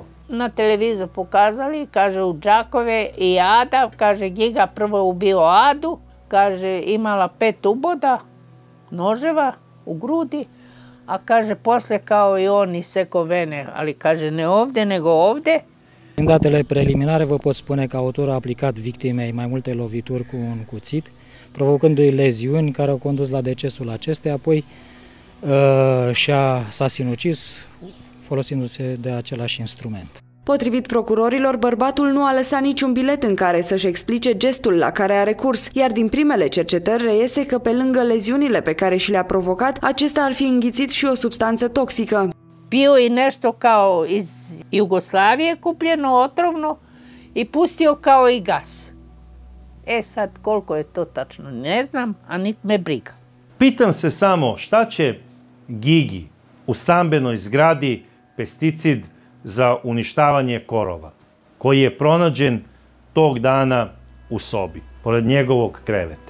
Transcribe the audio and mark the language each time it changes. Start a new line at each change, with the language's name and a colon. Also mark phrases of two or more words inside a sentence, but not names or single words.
Serbian: Na televiziju pokazali, kaže u Đakove i Ada, kaže Giga prvo ubio Adu, kaže imala 5 uboda, noževa u grudi, a kaže posle kao i on isekao vene, ali kaže ne ovde nego ovde.
Romanian: În datele preliminare vă pot spune că autorul a aplicat victimei mai multe lovituri cu un cuțit, provocându-i leziuni care au condus la decesul acesteia, apoi s-a sinucis folosindu-se de același instrument. Potrivit procurorilor, bărbatul nu a lăsat niciun bilet în care să-și explice gestul la care a recurs, iar din primele cercetări reiese că pe lângă leziunile pe care și le-a provocat, acesta ar fi înghițit și o substanță toxică.
Serbian: Pio i nešto kao iz Jugoslavije kupljeno otrovno i pustio kao i gas. Sad koliko je to tačno ne znam, a niti me briga. Pitam se samo šta će Gigi u stambenoj zgradi pesticid za uništavanje korova, koji je pronađen tog dana u sobi, pored njegovog kreveta.